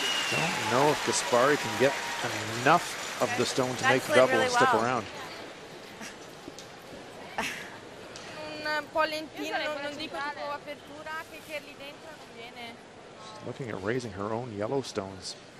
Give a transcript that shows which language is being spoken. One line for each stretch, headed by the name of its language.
English: Don't know if Gaspari can get enough of the stone to make the double and stick around.
Italian: Un po' lentino, non dico tipo apertura, che lì dentro non viene.
English: Looking at raising her own yellow stones.